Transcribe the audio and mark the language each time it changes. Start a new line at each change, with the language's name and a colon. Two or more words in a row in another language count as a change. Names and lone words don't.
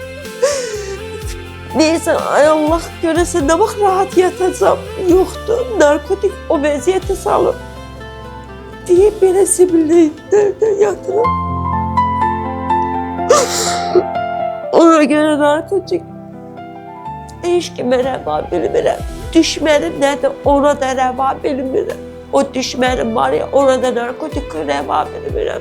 Turkish: Neyse ay Allah görese ne bak rahat yatacağım. Yoktu. Narkotik o vaziyete salıp diye beni zibillikte yatırıp.
Azerbaijani: Ona göre narkotik hiç kime reva bilmirəm. Düşmənim nədir, ona da reva bilmirəm. O düşmənim var ya, ona da narkotik reva bilmirəm.